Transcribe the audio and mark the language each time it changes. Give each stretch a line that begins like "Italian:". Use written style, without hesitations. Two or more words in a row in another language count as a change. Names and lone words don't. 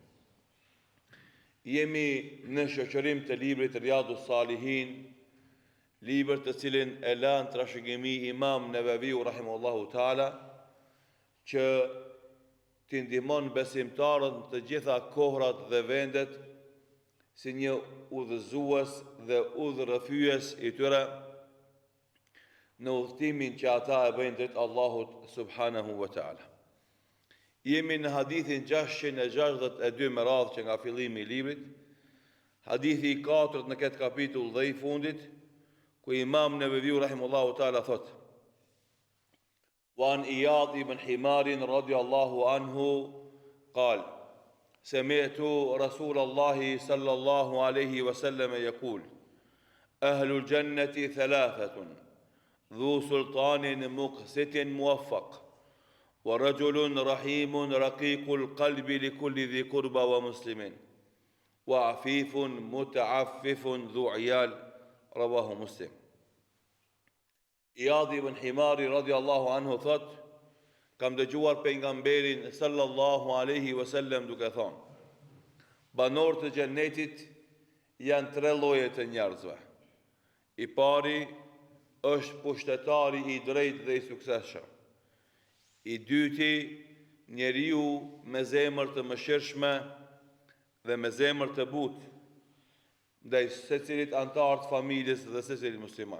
Albanian: Jemi në shoqërim të librit Riyadus Salihin, libër të cilin e lanë trashëgimi Imam Nevaviu
Arabic: رحمه الله تعالى,
Albanian: që t'i ndihmon besimtarët në të gjitha kohrat dhe vendet si një udhëzues dhe udhërrëfyes i tyre në udhëtimin që ata e bëjnë drejt Allahut
Arabic: سبحانه وتعالى.
Albanian: Jemi në hadithin 662 me radhë që nga fillimi i librit, hadithi i 4 në këtë kapitull dhe i fundit, ku Imam Nevaviu
Arabic: رحمه الله تعالى
Albanian: thot: Wa
Arabic: عن عياض بن حمار رضي الله عنه قال سمعت رسول الله صلى الله عليه وسلم يقول أهل الجنة ثلاثة ذو سلطان مقسط موفق ورجل رحيم رقيق القلب لكل ذي قربى ومسلم وعفيف متعفف ذو عيال رواه مسلم.
Albanian: Iyad ibn Himari
Arabic: رضي الله عنه
Albanian: thot: kam dëgjuar pejgamberin
Arabic: صلى الله عليه وسلم
Albanian: duke thonë: banorët e xhennetit janë 3 lloje të njerëzve. I pari është pushtetari i drejtë dhe i suksesshëm. I dyti, njeriu me zemër të mëshirshme dhe me zemër të butë ndaj secilit antar të familjes dhe secilit musliman.